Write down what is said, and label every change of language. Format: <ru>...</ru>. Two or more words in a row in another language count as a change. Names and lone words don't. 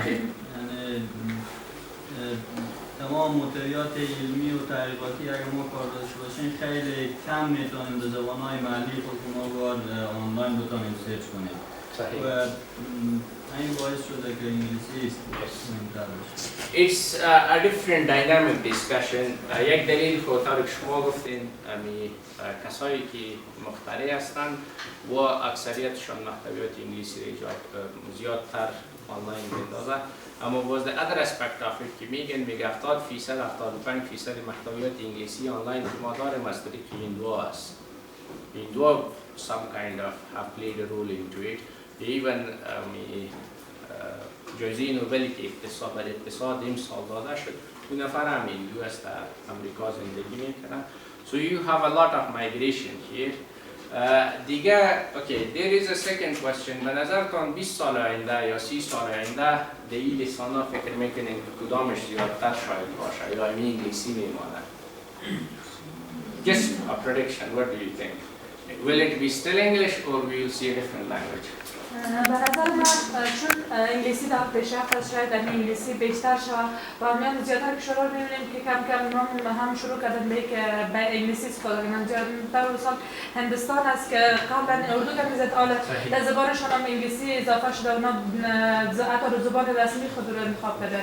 <fa>یعنی تمام محتویات علمی و تحقیقاتی اگر ما کار داشته باشیم خیلی کم میتونیم به زبانهای محلی خودمون وارد آنلاین بتونیم سرچ کنیم. صحیح. و این باعث شده که انگلیسی مهمتر بشه.</fa> <en>It's a different dynamic discussion.</en> <fa>یک دلیل خودتر که شما گفتین کسایی که مخترع هستند و اکثریتشان محتویات انگلیسی را زیادتر آنلاین میندازند. اما باز</fa> <en>the other aspect of it</en> <fa>که میگه 70% 75% محتویات انگلیسی آنلاین که ما داریم از طریق این دو است. این دو</fa> <en>some kind of have played a role into it.</en> <fa>Even جایزه نوبل که اقتصاد امسال داده شد دو نفر هم این US در امریکا زندگی میکنن.</fa> <en>So you have a lot of migration here. دیگه okay, there is a second question.</en> <fa>به نظرتان 20 سال آینده یا 30 سال آینده در این لسانا فکر میکنین که کدامش زیادتر شاید باشه یا همین انگلیسی میمانه؟</fa> <en>Just a prediction, what do you think? Will it be still English or we will see a different language?</en> <fa>به نظر من چون انگلیسی در پیشرفت است شاید در انگلیسی بیشتر شود و میان زیادتر کشورها رو می‌بینیم که کم کم هم شروع کردن به انگلیسی استفاده کنن. زیادتر مثال هندوستان است که قبلا اردو که می‌زد حالا در زبانشان هم انگلیسی اضافه شده اونا حتی زبان رسمی خود رو انتخاب کردن.</fa>